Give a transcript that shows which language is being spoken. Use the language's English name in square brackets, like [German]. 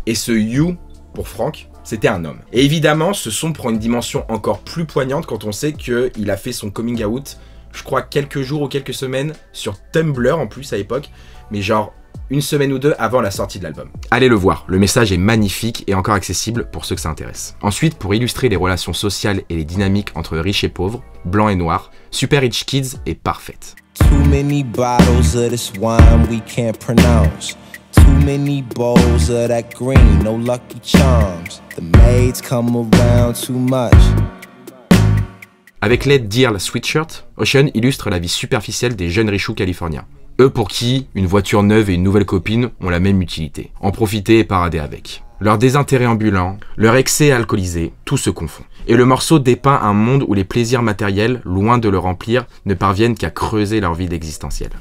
[French] Et ce You, pour Frank, c'était un homme. Et évidemment, ce son prend une dimension encore plus poignante quand on sait qu'il a fait son coming out, je crois quelques jours ou quelques semaines, sur Tumblr en plus à l'époque, mais genre une semaine ou 2 avant la sortie de l'album. Allez le voir, le message est magnifique et encore accessible pour ceux que ça intéresse. Ensuite, pour illustrer les relations sociales et les dynamiques entre riches et pauvres, blancs et noirs, Super Rich Kids est parfaite. [English] Too many bottles of this wine we can't pronounce. Too many bowls of that green, no lucky charms. The maids come around too much. [French] Avec l'aide d'Earl Sweatshirt, Ocean illustre la vie superficielle des jeunes richoux californiens. Eux pour qui une voiture neuve et une nouvelle copine ont la même utilité. En profiter et parader avec. Leur désintérêt ambulant, leur excès alcoolisé, tout se confond. Et le morceau dépeint un monde où les plaisirs matériels, loin de le remplir, ne parviennent qu'à creuser leur vide existentiel.